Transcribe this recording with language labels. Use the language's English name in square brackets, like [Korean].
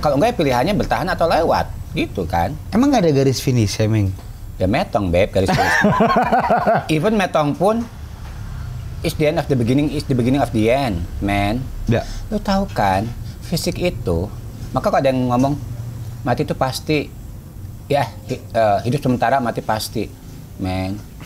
[Indonesian] Kalau enggak pilihannya bertahan atau lewat, gitu kan? Emang nggak ada garis finish, Ming? Ya metong, Beb, garis finish. [English] Even [Indonesian] metong pun [English] is the end of the beginning, is the beginning of the end, man. [Indonesian] Lu tahu kan, fisik itu, maka kalau ada yang ngomong mati itu pasti, ya hidup sementara, mati pasti, man.